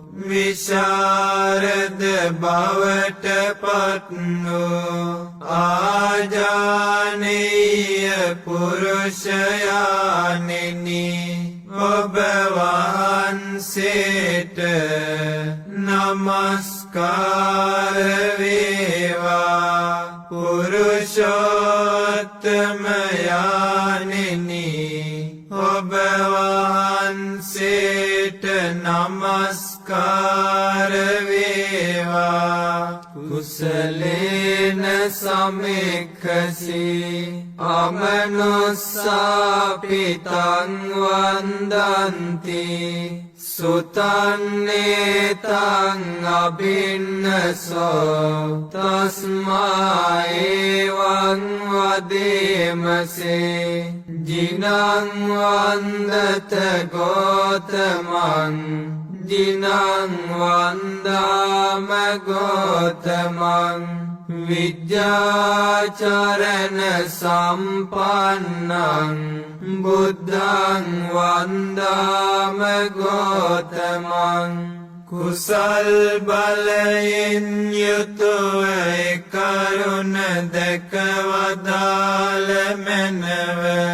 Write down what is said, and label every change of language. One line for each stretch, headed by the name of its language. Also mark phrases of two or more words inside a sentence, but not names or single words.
Sinhala: විශාරද බවට පත් වූ ආජානීය පුරුෂයාණෙනි ඔබ වහන්සේට නමස්කාර වේවා පුරුෂෝත්තම යාණෙනි ඔබ වහන්සේට නමස්කාර වේවා
Pali: කුසලේන සමික්ඛසි අමනුස්සාපිතං වන්දන්ති සුතන්නේතං අභින්නසෝ තස්මා එවං වදේමසේ ජිනං වන්දත ගෝතමං ජිනං වන්දාම ගෝතමං විද්‍යාචරණ සම්පන්නං බුද්ධං වන්දාම ගෝතමං
Sinhala: කුසල් බලයෙන් යුතුව කරුණ දැක වදාළ මැනව